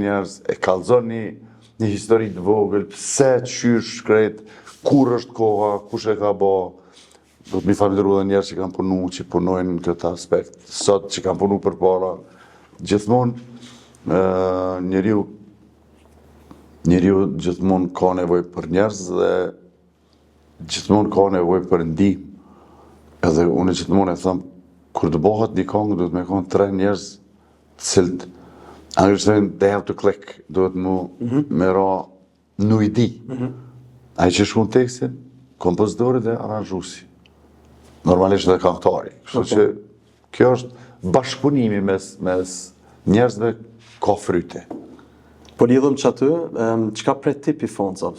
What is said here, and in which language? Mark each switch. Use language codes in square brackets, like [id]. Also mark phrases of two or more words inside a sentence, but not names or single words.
[sq] njerëz, e kallzon një histori të vogël, pse, qysh, krejt, kur është koha, kush e ka bo, do të mi falendëru dhe njerëz që kanë punu, që punojnë në këtë aspekt, sot që kanë punu për para, gjithmonë njeriu gjithmonë ka nevojë për njerëz dhe gjithmonë ka nevojë për ndihmë. Edhe unë gjithmonë e them, kur të bëhet një këngë, duhet me konë 3 njerëz të cilët anglisht thënë [en] they have to click, [sq] duhet me ra në i di. Ai që shkruan tekstin, kompozitori dhe aranxhuesi. Normalisht edhe këngëtari. Kështu që kjo është bashkëpunimi mes njerëzve ka fryte. Po lidhëm që aty, qka prej tipi foncave?